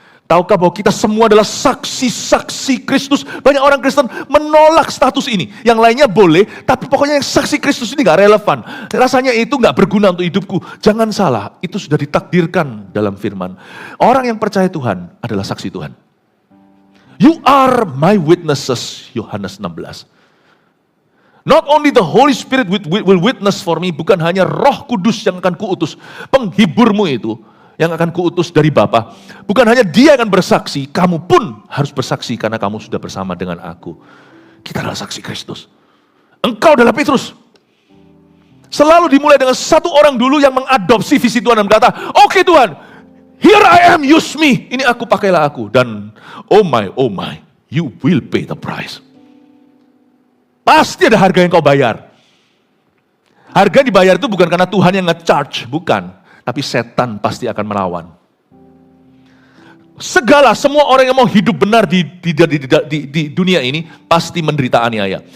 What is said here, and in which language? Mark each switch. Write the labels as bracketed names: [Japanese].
[Indonesian] Tahukah bahwa kita semua adalah saksi-saksi Kristus? Banyak orang Kristen menolak status ini. Yang lainnya boleh, tapi pokoknya yang saksi Kristus ini gak relevan. Rasanya itu gak berguna untuk hidupku. Jangan salah, itu sudah ditakdirkan dalam firman. Orang yang percaya Tuhan adalah saksi Tuhan. [English] You are my witnesses, Yohanes 16. Not only the Holy Spirit will witness for me, [Indonesian] bukan hanya Roh Kudus yang akan kuutus, penghiburmu itu, yang akan kuutus dari Bapa. Bukan hanya dia akan bersaksi, kamu pun harus bersaksi karena kamu sudah bersama dengan aku. Kita adalah saksi Kristus. Engkau adalah Petrus. Selalu dimulai dengan satu orang dulu yang mengadopsi visi Tuhan dan berkata, oke Tuhan, [English] here I am, use me. [Indonesian] Ini aku, pakailah aku. [English] Dan oh my, you will pay the price. [Indonesian] Pasti ada harga yang kau bayar. Harga yang dibayar itu bukan karena Tuhan yang nge-charge, bukan. Tapi setan pasti akan melawan. Semua orang yang mau hidup benar di dunia ini pasti menderita aniaya.